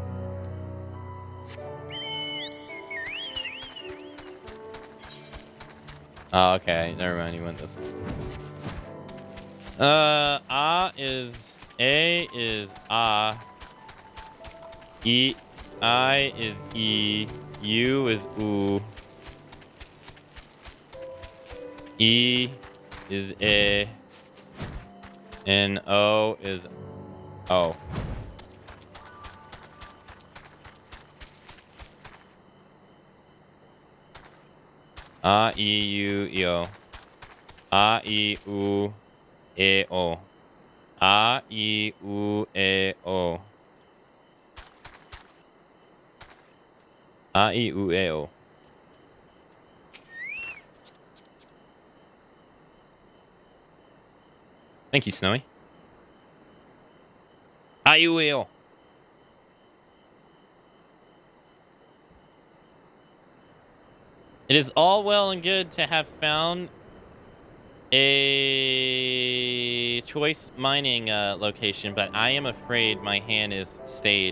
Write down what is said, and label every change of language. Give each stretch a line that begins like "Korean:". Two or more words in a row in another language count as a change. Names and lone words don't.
English: Oh, okay. Never mind. You went this way. A is A. E. I is E. U is U. E is A. And O is O. A, E, U, E, O. A, E, U, E, O. A, E, U, E, O. A, E, U, E, O. Thank you, Snowy. A, E, U, E, O. It is all well and good to have found a choice mining location, but I am afraid my hand is stayed.